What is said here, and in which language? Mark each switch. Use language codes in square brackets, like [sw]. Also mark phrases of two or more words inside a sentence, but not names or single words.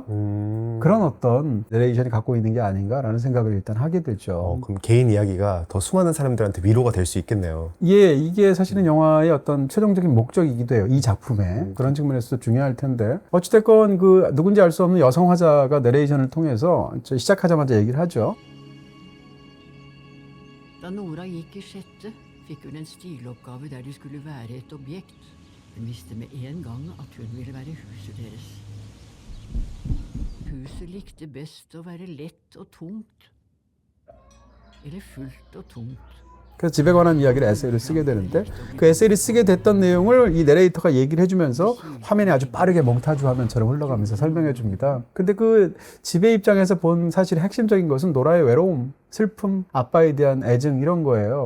[ko] 그런 어떤 내레이션이 갖고 있는 게 아닌가라는 생각을 일단 하게 되죠. 그럼 개인 이야기가 더 수많은 사람들한테 위로가 될 수 있겠네요. 예, 이게 사실은 영화의 어떤 최종적인 목적이기도 해요. 이 작품의 그런 측면에서도 중요할 텐데 어찌됐건 그 누군지 알 수 없는 여성 화자가 내레이션을 통해서 시작하자마자 얘기를 하죠. [no] Da Nora gikk i sjette, fikk hun en stiloppgave der de skulle være et objekt. Hun visste med en gang at hun ville være huset deres. Huset likte best å være lett og tungt, eller fullt og tungt. [ko] 그래서 집에 관한 이야기를 에세이를 쓰게 되는데 그 에세이를 쓰게 됐던 내용을 이 내레이터가 얘기를 해주면서 화면에 아주 빠르게 몽타주 화면처럼 흘러가면서 설명해 줍니다. 근데 그 집의 입장에서 본 사실 핵심적인 것은 노라의 외로움, 슬픔, 아빠에 대한 애증 이런 거예요.